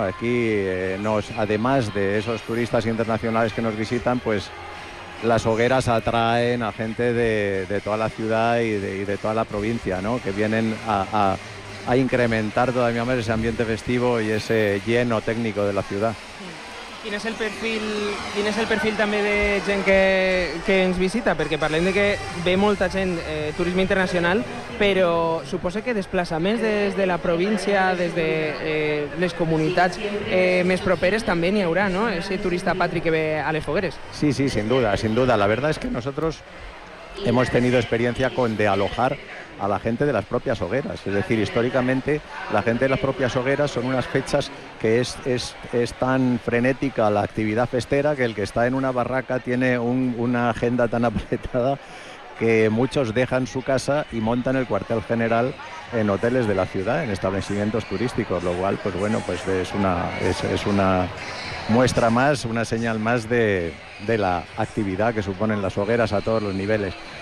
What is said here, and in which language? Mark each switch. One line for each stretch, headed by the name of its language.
Spanish: Aquí, además de esos turistas internacionales que nos visitan, pues las hogueras atraen a gente de toda la ciudad y de toda la provincia, ¿no? Que vienen a incrementar todavía más ese ambiente festivo y ese lleno técnico de la ciudad.
Catalan: ¿Quin és el perfil també de gent que ens visita? Perquè parlem de que ve molta gent, turisme internacional, però suposo que desplaçaments des de la província, des de les comunitats més properes també n'hi haurà, no?
Spanish: Ese turista patri
Catalan: que ve a les fogueres.
Spanish: Sí, sí, sin duda. La verdad es que nosotros hemos tenido experiencia con de alojar a la gente de las propias hogueras. Es decir, históricamente la gente de las propias hogueras son unas fechas que es tan frenética la actividad festera que el que está en una barraca tiene una agenda tan apretada que muchos dejan su casa y montan el cuartel general en hoteles de la ciudad, en establecimientos turísticos, lo cual pues bueno, pues es una muestra más, una señal más de la actividad que suponen las hogueras a todos los niveles.